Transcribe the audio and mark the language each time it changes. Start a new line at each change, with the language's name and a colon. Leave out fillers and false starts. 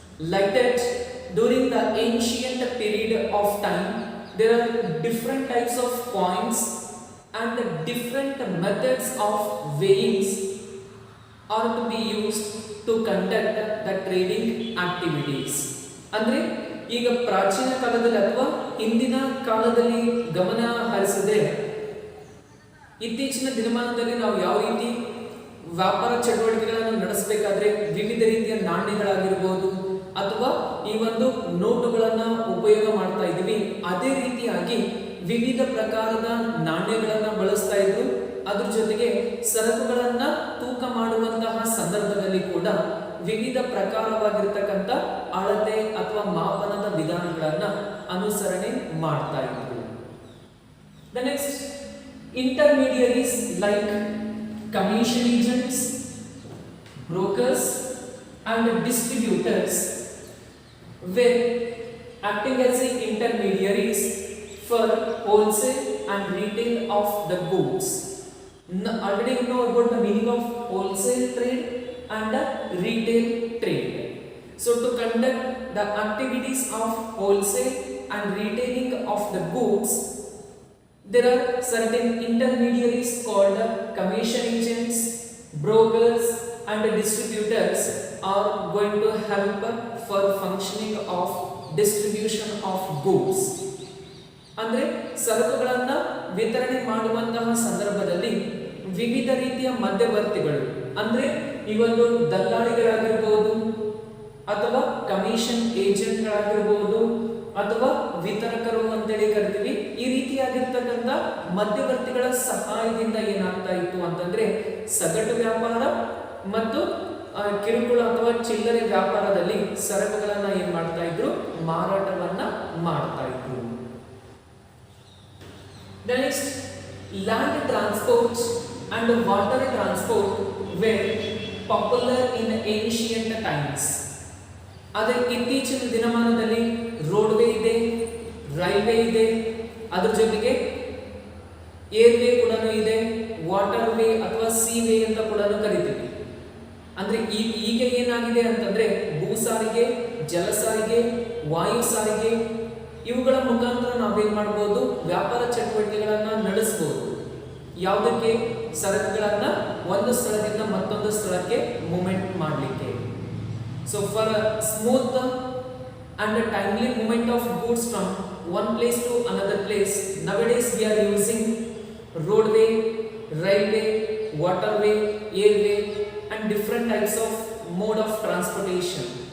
English: Like that, during the ancient period of time, there are different types of coins and different methods of weighings are to be used to conduct the trading activities.
Kannada: ಅಂದ್ರೆ ಈಗ ಪ್ರಾಚೀನ ಕಾಲದಲ್ಲಿ ಅಥವಾ ಹಿಂದಿನ ಕಾಲದಲ್ಲಿ ಗಮನ ಹರಿಸಿದ್ರೆ ಇತ್ತೀಚಿನ ದಿನಮಾನದಲ್ಲಿ ನಾವು ಯಾವ ರೀತಿ ವ್ಯಾಪಾರ ಚಟುವಟಿಕೆಗಳನ್ನು ನಡೆಸಬೇಕಾದ್ರೆ ವಿವಿಧ ರೀತಿಯ ನಾಣ್ಯಗಳಾಗಿರ್ಬೋದು ಅಥವಾ ಈ ಒಂದು ನೋಟುಗಳನ್ನ ಉಪಯೋಗ ಮಾಡ್ತಾ ಇದ್ದೀವಿ. ಅದೇ ರೀತಿಯಾಗಿ ವಿವಿಧ ಪ್ರಕಾರದ ನಾಣ್ಯಗಳನ್ನ ಬಳಸ್ತಾ ಇದ್ರು. ಅದ್ರ ಜೊತೆಗೆ ಸರಕುಗಳನ್ನ ತೂಕ ಮಾಡುವಂತಹ ಸಂದರ್ಭದಲ್ಲಿ ಕೂಡ ವಿವಿಧ ಪ್ರಕಾರವಾಗಿರ್ತಕ್ಕಂಥ ಅಳತೆ ಅಥವಾ ಮಾಪನದ ವಿಧಾನಗಳನ್ನ ಅನುಸರಣೆ ಮಾಡ್ತಾ ಇದ್ರು.
English: The next, intermediaries like commission agents, brokers and distributors were acting as the intermediaries for wholesale and retail of the goods. Already you know about the meaning of wholesale trade and retail trade. So to conduct the activities of wholesale and retailing of the goods, there are certain intermediaries called commission agents, brokers and distributors are going to help for functioning of distribution of goods.
Kannada: ಅಂದ್ರೆ ಸರಕುಗಳನ್ನ ವಿತರಣೆ ಮಾಡುವಂತಹ ಸಂದರ್ಭದಲ್ಲಿ ವಿವಿಧ ರೀತಿಯ ಮಧ್ಯವರ್ತಿಗಳು ಅಂದ್ರೆ ಈ ಒಂದು ದಲ್ಲಾಳಿಗಳಾಗಿರಬಹುದು ಅಥವಾ ಕಮಿಷನ್ ಏಜೆಂಟ್ಗಳಾಗಿರಬಹುದು ಅಥವಾ ವಿತರಕರು ಅಂತೇಳಿ ಕರಿತೀವಿ. ಈ ರೀತಿಯಾಗಿರ್ತಕ್ಕಂಥ ಮಧ್ಯವರ್ತಿಗಳ ಸಹಾಯದಿಂದ ಏನಾಗ್ತಾ ಇತ್ತು ಅಂತಂದ್ರೆ ಸಗಟು ವ್ಯಾಪಾರ ಮತ್ತು ಕಿರುಕುಳ ಅಥವಾ ಚಿಲ್ಲರೆ ವ್ಯಾಪಾರದಲ್ಲಿ ಸರಕುಗಳನ್ನ ಏನ್ ಮಾಡ್ತಾ ಇದ್ರು, ಮಾರಾಟವನ್ನ ಮಾಡ್ತಾ ಇದ್ರು.
English: The next, land transport and water transport were popular in ancient times.
Kannada: ಆದರೆ ಇತ್ತೀಚಿನ ದಿನಮಾನದಲ್ಲಿ ರೋಡ್ವೇ ಇದೆ, ರೈಲ್ವೆ ಇದೆ, ಅದ್ರ ಜೊತೆಗೆ ಏರ್ವೇ ಕೂಡ ಇದೆ, ವಾಟರ್ ವೇ ಅಥವಾ ಸೀ ವೇ ಅಂತ ಕೂಡ ಕರಿತೀವಿ. ಅಂದ್ರೆ ಈಗ ಏನಾಗಿದೆ ಅಂತಂದ್ರೆ ಭೂ ಸಾರಿಗೆ, ಜಲ ಸಾರಿಗೆ, ವಾಯು ಸಾರಿಗೆ ಇವುಗಳ ಮುಖಾಂತರ ನಾವೇನ್ ಮಾಡಬಹುದು, ವ್ಯಾಪಾರ ಚಟುವಟಿಕೆಗಳನ್ನ ನಡೆಸಬಹುದು. ಯಾವುದಕ್ಕೆ? ಸರಕುಗಳನ್ನ ಒಂದು ಸ್ಥಳದಿಂದ ಮತ್ತೊಂದು ಸ್ಥಳಕ್ಕೆ ಮೂವ್ಮೆಂಟ್ ಮಾಡಲಿಕ್ಕೆ.
English: So for a smooth and a timely movement of goods from one place to another place, nowadays we are using roadway, railway, waterway, airway and different types of mode of transportation.